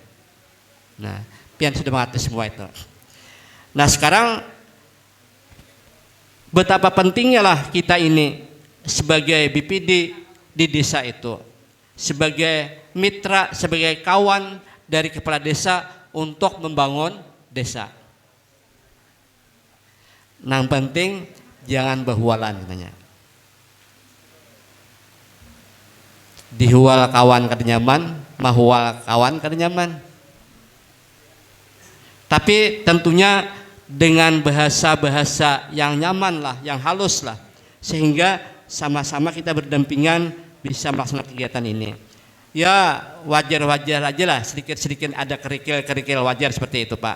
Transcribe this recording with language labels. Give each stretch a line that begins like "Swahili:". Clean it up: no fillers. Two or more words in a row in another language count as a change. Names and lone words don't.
Indonesian: Nah, pian sudah mengerti semua itu. Nah sekarang betapa pentingnya lah kita ini sebagai BPD di desa itu, sebagai mitra, sebagai kawan dari kepala desa untuk membangun desa.
Banjar: Yang penting jangan berhualan katanya. Dihual kawan kada nyaman, mahual kawan kada nyaman.
Indonesian: Tapi tentunya dengan bahasa-bahasa yang nyaman lah, yang halus lah, sehingga sama-sama kita berdampingan bisa melaksanakan kegiatan ini. Ya wajar-wajar aja lah, sedikit-sedikit ada kerikil-kerikil, wajar seperti itu Pak.